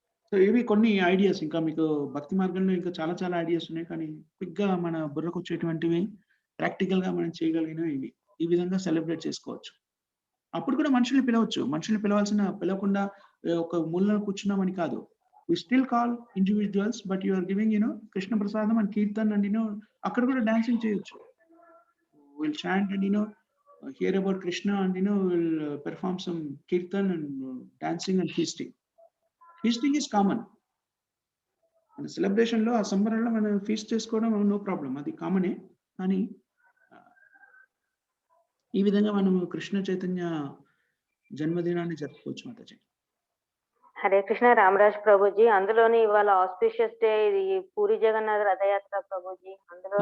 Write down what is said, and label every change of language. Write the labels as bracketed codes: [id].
[te] So ఇవి కొన్ని ideas. ఇంకా మీకు భక్తి మార్గంలో ఇంకా చాలా చాలా ఐడియాస్ ఉన్నాయి, కానీ క్విక్ గా మన బుర్రకు వచ్చేటువంటివి ప్రాక్టికల్ గా మనం చేయగలిగినవి ఇవి. ఈ విధంగా సెలబ్రేట్ చేసుకోవచ్చు. అప్పుడు కూడా మనుషుల్ని పిలవచ్చు. మనుషుల్ని పిలవకుండా ఒక మూలలో కూర్చున్నామని కాదు. [en] we still call individuals, but you are giving Krishna Prasadam and Kirtan, and [te] అక్కడ కూడా డాన్సింగ్ చేయొచ్చు. [en] We'll chant and hear about Krishna, and we'll perform some Kirtan and dancing and feasting. Feasting is common. [te] మన celebration లో ఆ సంబరంలో మనం feast చేసుకోవడం no problem, అది కామనే. కానీ ఈ విధంగా మనం కృష్ణ చైతన్య జన్మదినాన్ని జరుపుకోవచ్చు మాతాజీ. హరే కృష్ణ రామరాజ్ ప్రభుజీ, అందులోని ఇవాళ ఆస్పిషియస్ డే, ఇది పూరి జగన్నాథ్ రథయాత్ర ప్రభుజీ, అందులోనూ